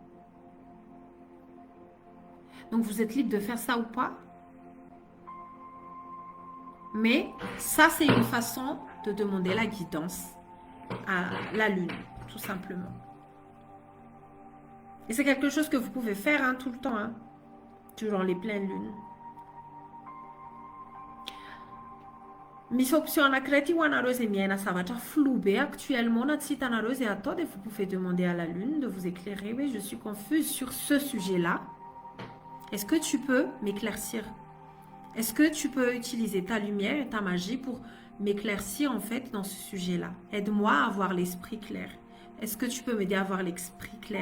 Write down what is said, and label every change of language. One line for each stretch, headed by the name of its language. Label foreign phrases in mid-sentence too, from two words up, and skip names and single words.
French: Donc, vous êtes libre de faire ça ou pas. Mais ça, c'est une façon de demander la guidance à la lune, tout simplement. Et c'est quelque chose que vous pouvez faire tout le temps, durant les pleines lunes.
Malagasy: Misy option anankiray ho anareo zay miaina zavatra flou be actuellement na tsy hitanareo zay atao dia
French: vous pouvez demander à la lune de vous éclairer. Oui, je suis confuse sur ce sujet-là. Est-ce que tu peux m'éclaircir? Est-ce que tu peux utiliser ta lumière et ta magie pour m'éclaircir en fait dans ce sujet-là? Aide-moi à avoir l'esprit clair. Est-ce que tu peux m'aider à avoir l'esprit clair?